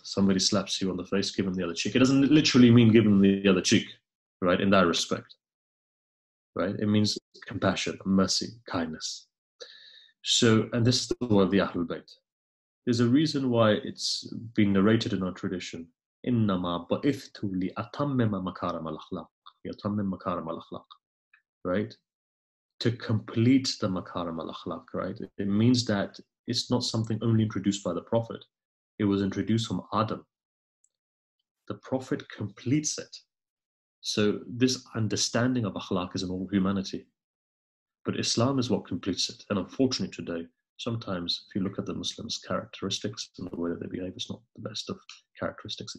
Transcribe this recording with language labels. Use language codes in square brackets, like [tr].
[en] Somebody slaps you on the face, give him the other cheek. It doesn't literally mean give him the other cheek, right? In that respect, right? It means compassion, mercy, kindness. So, and this is the word of the Ahlul Bayt. There's a reason why it's been narrated in our tradition. [ar] إِنَّمَا بَعِثْتُ لِأَتَمِّمَ مَكَارِمَ الْأَخْلَاقِ يَتَمِّمْ مَكَارِمَ الْأَخْلَاقِ, [en] right? To complete the makarim al-akhlaq, right? It means that it's not something only introduced by the Prophet. It was introduced from Adam. The Prophet completes it. So this understanding of akhlaq is in all humanity. But Islam is what completes it. And unfortunately today, sometimes if you look at the Muslims' characteristics and the way that they behave, it's not the best of characteristics.